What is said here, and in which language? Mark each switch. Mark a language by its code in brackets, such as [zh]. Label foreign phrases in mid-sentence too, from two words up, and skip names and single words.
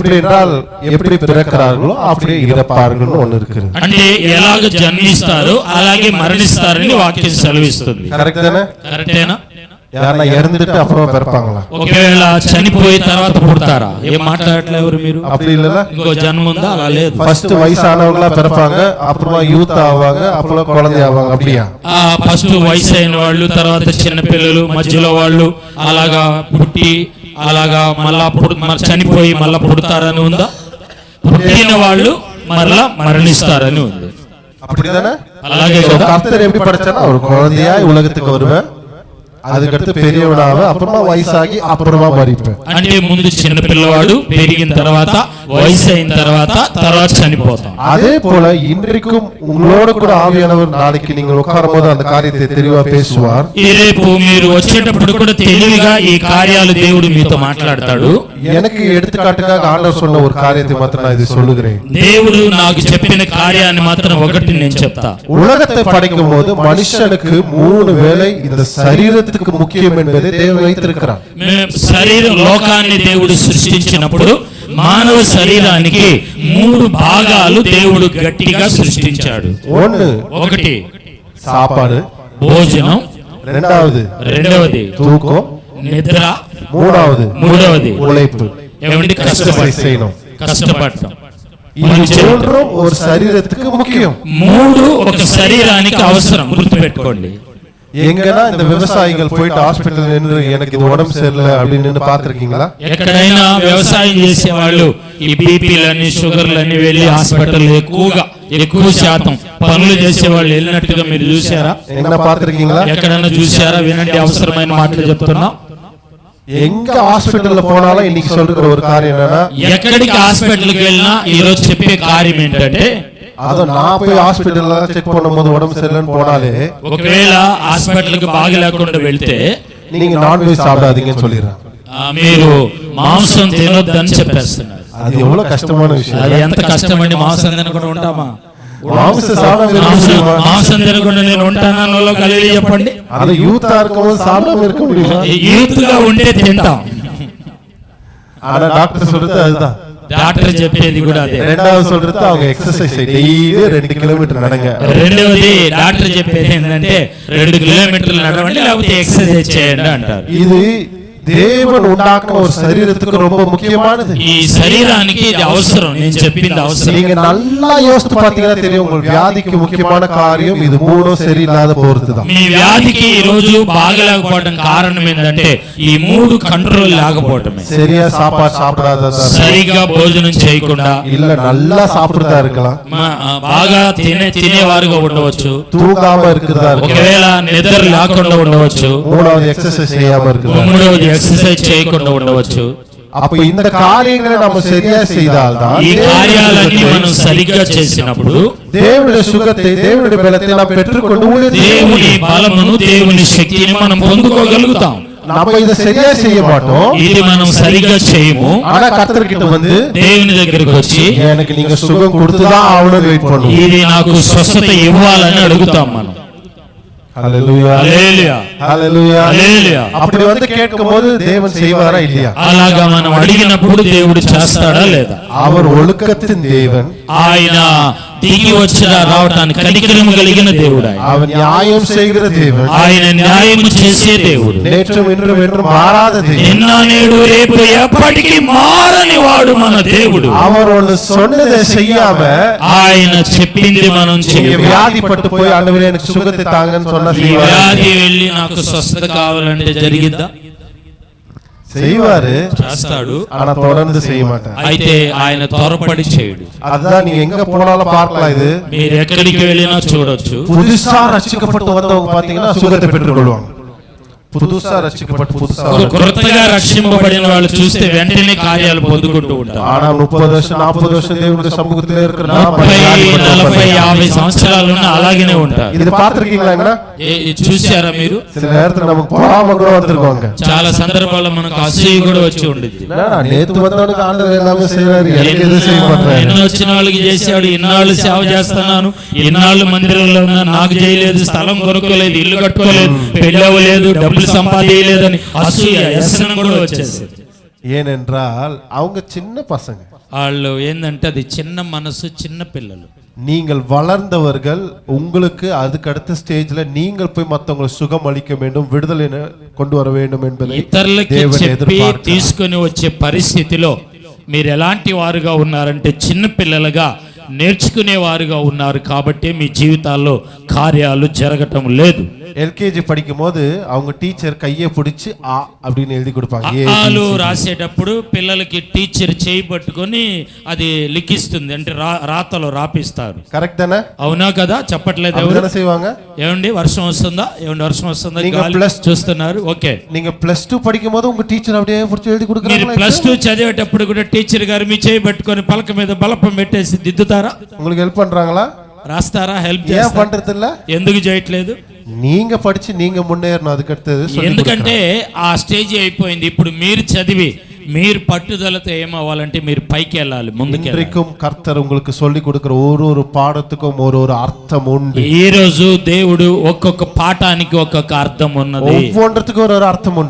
[ta] எப்படி பிறக்கிறார்களோ அப்படியே இறப்பார்கள்னு ஒன்னு இருக்குது. [te] అంటే ఎలాగ జన్మిస్తారో అలాగే మరణిస్తారని వాక్యం సెలవిస్తుంది. కరెక్టేనా? [ta] யாரா இறந்துட்டு அப்புறம் பிறப்பாங்களா? [te] ఒకవేళ చనిపోయి తర్వాత పుడతారా? ఏం మాట్లాడట్లేదు ఎవరు మీరు? [ta] அப்படி இல்லல, [te] ఇంకో జన్మ ఉందా? అలా లేదు. [ta] ఫస్ట్ వయసానவங்களா பிறப்பாங்க, அப்புறமா యూత్ ஆவாங்க, அப்புறம் குழந்தை ஆவாங்க. அப்படியா? [te] ఫస్ట్ వయసు అయిన వాళ్ళు, తర్వాత చిన్న పిల్లలు, మధ్యలో వాళ్ళు అలాగా పుట్టి అలాగా మళ్ళా చనిపోయి మళ్ళా పుడతారని ఉందా? పుట్టిన వాళ్ళు మరలా మరణిస్తారని ఉంది. [ta] அப்படிதானே? [te] అలాగే [ta] கர்த்தர் எப்படி படைச்சானா, ஒரு குழந்தையா உலகத்துக்கு வருவேன், அதுக்கடுத்து பெரியவனாக, அப்புறமா வயசாகி அப்புறமா மரிப்பேன். [te] అంటే ముందు చిన్న పిల్లవాడు, పెరిగిన తర్వాత వయసు అయిన తర్వాత చనిపోతాం. [ta] அதே போல இன்றைக்கும் உங்களோட கூட ஆவியானவர் நாளைக்கு நீங்கள் உட்காரும்போது அந்த காரியத்தை தெளிவா பேசுவார். [te] రేపు మీరు వచ్చేటప్పుడు కూడా తెలివిగా ఈ కార్యాలు దేవుడు మీతో మాట్లాడతాడు. [ta] எனக்கு எடுத்துக்காட்டுக்காக ஆண்டவர் சொன்ன ஒரு காரியத்தை மாத்திரம் நான் இது சொல்லுகிறேன். [te] దేవుడు నాకు చెప్పిన కార్యాన్ని మాత్రం ఒకటి నేను చెప్తా. [ta] உலகத்தை படைக்கும் போது மனுஷனுக்கு 3 வேளை இந்த சரீரத்துக்கு முக்கியம் என்பதை தேவன் வைத்திருக்கிறார். [te] శరీరం లోకాన్ని దేవుడు సృష్టించినప్పుడు మానవ శరీరానికి 3 భాగాలు దేవుడు గట్టిగా సృష్టించాడు. ఒకటి [ta] సాపాడు, [te] భోజనం, రెండవది [ta] తూకం, [te] నిద్ర, మూడవది ఉழைப்பு, ఏమంటే కష్టపడటం. ఈ మూడు ఒక శరీరத்துக்கு ముఖ్యం. 3 ఒక శరీరానికి అవసరం, గుర్తుపెట్టుకోండి. [ta] எங்கன்னா இந்த விவசாயிகள் போயிட்டு ஹாஸ்பிடல் நின்று எனக்கு இது உடம்பு சரியில்லை அப்படின்னு பாத்திருக்கீங்களா? [te] ఎక్కడైనా వ్యవసాయం చేసే వాళ్ళు ఈ బీపీలని షుగర్లని వెళ్ళి హాస్పిటల్ ఎక్కువ శాతం పనులు చేసే వాళ్ళు వెళ్ళినట్టుగా మీరు చూసారా? [ta] పాత్రికీங்களா? [te] ఎక్కడైనా చూసారా? వినండి, అవసరమైన మాటలు చెప్తున్నా. [ta] எங்க ஹாஸ்பிடல்ல போனாலும் இன்னைக்கு சொல்ற ஒரு காரியம் என்னன்னா, [te] ఎక్కడికి హాస్పిటల్కి వెళ్ళినా ఈ రోజు చెప్పే కార్యం ఏంటంటే, [ta] அது நான் போய் ஹாஸ்பிடல்ல செக் பண்ணும்போது உடம்பு சரியில்லைன்னு போனாலே, [te] ఒకవేళ హాస్పిటల్కి బాగా లేకుండా వెళ్తే [ta] நீங்க [en] non veg [ta] சாப்பிடாதீங்கன்னு சொல்லிடுறாங்க. [te] మీరు మాంసం తినొద్దని చెప్పేస్తున్నారు. అది எவ்வளவு కష్టమైన విషయం. అది ఎంత కష్టమండి. మాంసం తినకుండా ఉంటామా? [ta] மாம்சம் [te] తినకుండా నేను ఉంటానో కలిగి చెప్పండి. [ta] அது யூத்தா இருக்கும்போது சாப்பிடாம இருக்க முடியும். [te] యూత్ గా ఉంటే తింటాం. [ta] ஆனா டாக்டர் சொல்றது அதுதான். [te] డాక్టర్ చెప్పేది కూడా అదే. రెండవది [ta] சொல்றது அவங்க எக்சர்சைஸ் [te] డైలీ 2 కిలోమీటర్ నడங்க. రెండవది డాక్టర్ చెప్పేది ఏంటంటే 2 కిలోమీటర్లు నడవండి లేకపోతే ఎక్సర్సైజ్ చేయండి అంటారు. [ta] ఇది தேவன் உண்டாக்குன ஒரு சரீரத்துக்கு ரொம்ப முக்கியமானது. [te] ఈ శరీరానికి ఇది అవసరం. నేను చెప్పింది అవసరం. [ta] நீங்க நல்லா யோசித்து பாத்தீங்கன்னா தெரியும், உங்க வியாதிக்கு முக்கியமான காரியம் இது மூணும் சரியில்லாத போறதுதான். [te] మీ వ్యాధికి ఈ రోజు బాగలేకపోవడం కారణం ఏంటంటే ఈ 3 కంట్రోల్ లేకపోవడమే. [ta] சரியா சாப்பாடு சாப்பிடாததா, [te] సరిగ్గా భోజనం చేయకుండా, [ta] இல்ல நல்லா சாப்பிடுறதா இருக்கலாம், [te] బాగా తినేవారుగా ఉండవచ్చు, [ta] தூங்காம இருக்கிறதா இருக்கலாம், [te] ఒకవేళ నిద్ర లేకుండా ఉండవచ్చు, [ta] மூணாவது எக்சர்சைஸ் செய்யாம இருக்கிறதா, [te] మూడవది ఎక్సర్సైజ్ చేయకుండా ఉండవచ్చు. [ta] அப்ப இந்த காரியங்களை நம்ம சரியா செய்தால்தான், [te] ఈ కార్యాలన్నీ మనం సరిగ్గా చేసినప్పుడు [ta] దేవుని సుఖத்தை దేవుని బలத்தை நாம் பெற்றுக்கொண்டு [te] దేవుని బలమును దేవుని శక్తిని మనం పొందుకోగలుగుతాం. [ta] நம்ம இத சரியா செய்ய மாட்டோம். [te] ఇది మనం సరిగ్గా చేయము. [ta] ஆனா கர்த்தர் கிட்ட வந்து [te] దేవుని దగ్గరికి వచ్చి [ta] எனக்கு நீங்க சுகம் கொடுத்துதான் ஆவணும் வெயிட் பண்ணுவோம். [te] ఇది నాకు స్వస్థత ఇవ్వాలని అడుగుతాం మనం. హల్లెలూయా హల్లెలూయా హల్లెలూయా హల్లెలూయా. [ta] அப்படி வந்து கேட்கும்போது தேவன் செய்வாரா இல்லையா? [te] అలాగా మనం అడిగినప్పుడు దేవుడు చేస్తాడా లేదా? [ta] அவர் ஒழுக்கத்தின் தேவன். [te] ఆయన దిగి వచ్చి రావటానికి కనికరము కలిగిన దేవుడు ఆయన. [ta] அவர் நியாயம் செய்கிற தேவன், [te] ఆయన న్యాయము చేసే దేవుడు. [ta] நேற்றும் இன்றும் என்றும் மாறாத தேவன், [te] నిన్న నేడు రేపు ఎప్పటికీ మారని వాడు మన దేవుడు. [ta] அவர் ஒன்று சொன்னதை செய்யாம [te] ఆయన చెప్పింది మనం [ta] நீங்க [te] చేయాలి. [ta] வியாதிப்பட்டு போய் ஆண்டவரே எனக்கு சுகத்தை தாங்கன்னு சொன்னா [te] ఈ [ta] செய்வாரு. [te] వ్యాధి వెళ్ళి నాకు స్వస్థత కావాలంటే జరిగిద్దా? [ta] செய்வாரு, [te] చేస్తాడు. [ta] ஆனா தொடர்ந்து செய்ய மாட்டார். [te] అయితే ఆయన త్వరపడి చేయడు. [ta] அதுதான் நீங்க எங்க போனாலும் பார்க்கலாம். இது [te] మీరు ఎక్కడికి వెళ్ళినా చూడొచ్చు. [ta] புதுசா ரட்சிக்கப்பட்டு வந்தவங்க பாத்தீங்கன்னா சுகத்தை பெற்றுக் கொள்வாங்க. புதுசா ரட்சிக்கப்பட்டு புதுசா [te] కొత్తగా రక్షింపబడిన వాళ్ళు చూస్తే వెంటనే కార్యాలు పొందుకుంటూ ఉంటారు. [ta] ஆனா 30 வருஷம் 40 வருஷம் தேவனுடைய சமூகத்திலே இருக்கிற [te] 30, 40, 50 సంవత్సరాలు ఉన్న అలాగనే ఉంటారు. [ta] இது பார்த்திருக்கீங்களா? [te] చూసారా మీరు? [ta] சில நேரத்துல நமக்கு பொறாம கூட வந்திருக்காங்க. [te] చాలా సందర్భాల్లో మనకు అసూయ కూడా వచ్చి ఉండేది. [ta] நேத்து வந்தவனுக்கு ஆண்டவர் எல்லாமே செய்றாரு, எனக்கு எது செய்ய மாட்டாரு. [te] నిన్న వచ్చిన వాళ్ళకి చేశాడు, ఇన్నాళ్ళు సేవ చేస్తున్నాను, ఇన్నాళ్ళు మందిరంలో ఉన్నా, నాకు చేయలేదు, స్థలం కొనుక్కోలేదు, ఇల్లు కట్టుకోలేదు, పెళ్లి అవ్వలేదు, డబ్బులు సంపాదించలేదని అసూయ వ్యసనం కూడా వచ్చేసి. [ta] ஏனென்றால் அவங்க சின்ன பசங்க. [te] వాళ్ళు ఏంటంటే అది చిన్న మనసు, చిన్న పిల్లలు. [ta] நீங்கள் வளர்ந்தவர்கள், உங்களுக்கு அதுக்கு அடுத்த ஸ்டேஜ்ல நீங்கள் போய் மத்தவங்களுக்கு சுகம் அளிக்க வேண்டும், விடுதலை கொண்டு வர வேண்டும் என்பதை [te] ఇతరులకి [ta] தேவன் [te] చెప్పి [ta] எதிர்பார்க்கிறார். [te] తీసుకొని వచ్చే పరిస్థితిలో మీరు ఎలాంటి వారుగా ఉన్నారంటే చిన్న పిల్లలుగా నేర్చుకునే వారుగా ఉన్నారు. కాబట్టి మీ జీవితాల్లో కార్యాలు జరగటం లేదు. [ta] எல்கேஜி படிக்கும் போது அவங்க டீச்சர் கையை பிடிச்சு ஆ அப்படின்னு எழுதி கொடுப்பாங்க. [te] ఆలు రాసేటప్పుడు పిల్లలకి టీచర్ చేయి పట్టుకొని అది లిఖిస్తుంది, అంటే రాతలో రాపిస్తారు. [ta] కరెక్ట్ தானே? [te] అవునా కదా? చెప్పట్లేదు ఎవరు? [ta] என்ன செய்வாங்க? [te] ఏమండి వర్షం వస్తుందా? ఏమండి వర్షం వస్తుందా? [ta] நீங்க [te] గాలి plus చూస్తున్నారు. ఓకే, [ta] நீங்க +2 படிக்கும் போது உங்க டீச்சர் அப்படியே பிடிச்சு எழுதி [te] మీరు [ta] கொடுக்கறாங்க. [te] +2 చదివేటప్పుడు కూడా టీచర్ గారు మీ చేయి పట్టుకొని పలక మీద బలపం పెట్టేసి దిద్దుతారా? [ta] உங்களுக்கு ஹெல்ப் பண்றாங்களா? [te] రాస్తారా? హెల్ప్ [ta] ஏன் [te] చేస్తారా? [ta] பண்றது இல்ல? [te] ఎందుకు చేయట్లేదు? [ta] நீங்க படிச்சு நீங்க முன்னேறணும், அதுக்கு அடுத்தது சொல்லி [te] ఎందుకంటే ఆ స్టేజ్ అయిపోయింది. ఇప్పుడు మీరు చదివి మీరు పట్టుదలతో ఏమవ్వాలంటే మీరు పైకి వెళ్ళాలి, ముందుకు వెళ్ళాలి. [ta] இன்றைக்கும் கர்த்தர் உங்களுக்கு சொல்லி கொடுக்கிற ஒரு பாடத்துக்கும் ஒரு அர்த்தம் உண்டு. [te] ఈ రోజు దేవుడు ఒక్కొక్క పాఠానికి ఒక్కొక్క అర్థం ఉన్నది, [ta] ஒவ்வொன்றுத்துக்கும் ஒரு அர்த்தம் உண்டு.